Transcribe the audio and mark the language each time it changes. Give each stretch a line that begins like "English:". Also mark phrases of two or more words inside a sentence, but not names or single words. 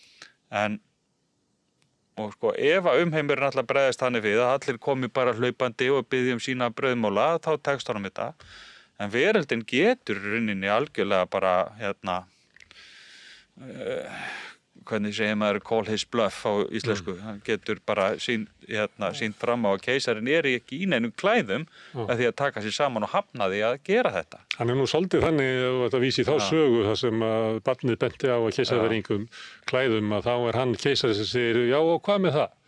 Icelandic: Og ef að umheimurinn alltaf bregðast þannig við að allir komi bara hlaupandi og biðja sína brauðmóla, þá tekst honum þetta. En veröldin getur rauninni algjörlega bara, hvernig segir maður
English: call his bluff
Icelandic: á íslensku. Hann getur bara sýnt fram á að keisarinn ekki í neinum klæðum með því að taka sér saman og hafna því að gera þetta. Hann er nú svolítið þannig að þetta vísi þá sögu þar sem að barnið benti á að keisari var í einhverjum klæðum að þá er hann keisari sem segir já og hvað með það?